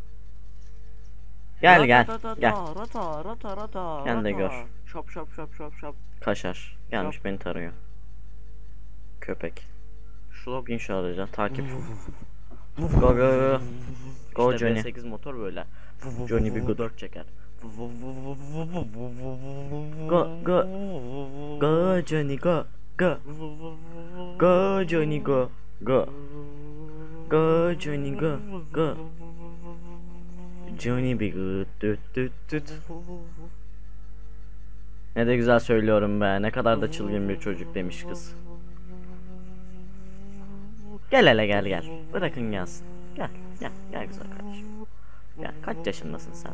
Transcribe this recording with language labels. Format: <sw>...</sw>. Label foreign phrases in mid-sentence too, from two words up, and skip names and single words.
<tr>Gel. Sen de gör. Şap. Kaşar. Gelmiş beni tarıyor. Köpek. Şurada bin şu araca. Takip. Go İşte Johnny. V8 motor böyle. Johnny bir 4 çeker.</tr> <en>Go Johnny go. Go Johnny go. Go Johnny go.</en> <tr>Johnny bir düt. Ne de güzel söylüyorum be. Ne kadar da çılgın bir çocuk demiş kız. Gel hele gel. Bırakın gelsin. Gel güzel kardeşim. Gel, kaç yaşındasın sen?</tr>